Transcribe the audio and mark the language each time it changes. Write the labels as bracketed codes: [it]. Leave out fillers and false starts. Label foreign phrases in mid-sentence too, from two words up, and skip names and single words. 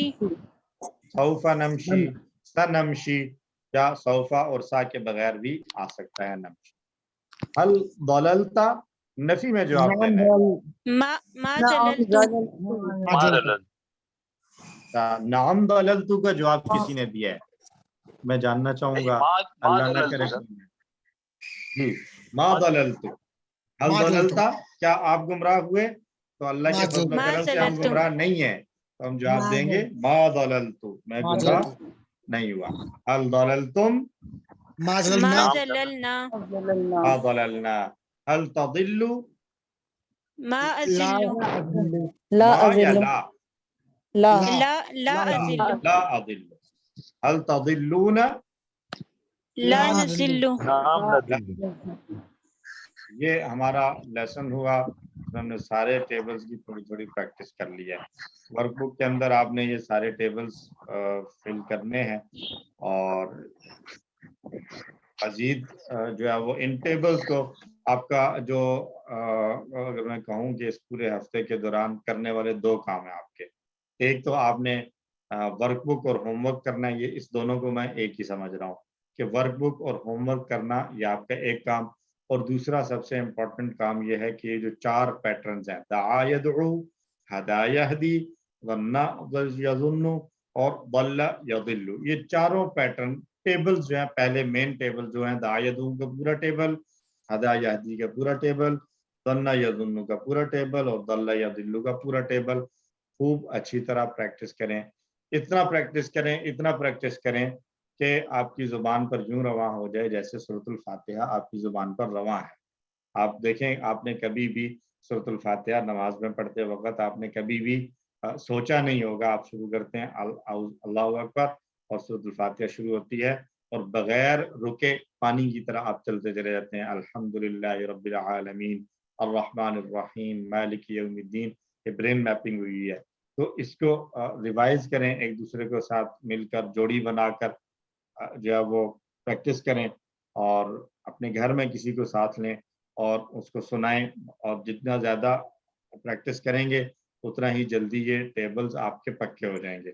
[ar] سوف نمشي, [hi] सनमशी, या सौफा और सा के बगैर भी आ सकता है नमशी। [ar] هل ضللتَ, [hi] नफी में जवाब देना है। [ar] ما ضللتُ نعم ضللتُ [hi] का जवाब किसी ने दिया है, मैं जानना चाहूंगा, अल्लाह ना करे। जी, [ar] ما ضللتُ, هل ضللتَ, [hi] क्या आप गुमराह हुए? तो अल्लाह के फज़ल व करम से हम गुमराह नहीं है, तो हम जवाब देंगे [ar] ما ضللتُ, [hi] मैं गुमराह नहीं हुआ। [ar] هل ضللتم, ما ضللنا ما ضللنا. هل تضلّ, ما أضلّ ما يا لا? لا أضلّ لا أضلّ. هل تضلّون, لا نضلّ [hi] ये हमारा लेसन हुआ। हमने सारे टेबल्स की थोड़ी थोड़ी प्रैक्टिस कर ली है। वर्कबुक के अंदर आपने ये सारे टेबल्स फिल करने हैं, और मजीद जो है वो इन टेबल्स को आपका जो अगर मैं कहूँ कि इस पूरे हफ्ते के दौरान करने वाले दो काम है आपके। एक तो आपने वर्कबुक और होमवर्क करना है, ये इस दोनों को मैं एक ही समझ रहा हूँ कि वर्कबुक और होमवर्क करना ये आपका एक काम, और दूसरा सबसे इम्पोर्टेंट काम ये है कि ये जो चार पैटर्न्स हैं, [ar] دعا يدعو، هدى يهدي، ظنّ يظنّ और ضلّ يضلّ, [hi] ये चारों पैटर्न टेबल्स जो है, पहले मेन टेबल जो है [ar] دعا يدعو [hi] का पूरा टेबल, [ar] هدى يهدي [hi] का पूरा टेबल, [ar] ظنّ يظنّ [hi] का पूरा टेबल और [ar] ضلّ يضلّ [hi] का पूरा टेबल, खूब अच्छी तरह प्रैक्टिस करें। इतना प्रैक्टिस करें, इतना प्रैक्टिस करें कि आपकी ज़ुबान पर यूं रवां हो जाए जैसे सूरतुल फातिहा आपकी ज़ुबान पर रवां है। आप देखें, आपने कभी भी सूरतुल फातिहा नमाज में पढ़ते वक्त आपने कभी भी सोचा नहीं होगा, आप शुरू करते हैं [ar] الله أكبر [hi] और सूरतुल फातिहा शुरू होती है और बगैर रुके पानी की तरह आप चलते चले जाते हैं, [ar] الحمد لله رب العالمين الرحمن الرحيم مالك يوم الدين. [hi] ये ब्रेन मैपिंग हुई है, तो इसको रिवाइज करें, एक दूसरे के साथ मिलकर जोड़ी बनाकर जो है वो प्रैक्टिस करें, और अपने घर में किसी को साथ लें और उसको सुनाएं, और जितना ज़्यादा प्रैक्टिस करेंगे उतना ही जल्दी ये टेबल्स आपके पक्के हो जाएंगे।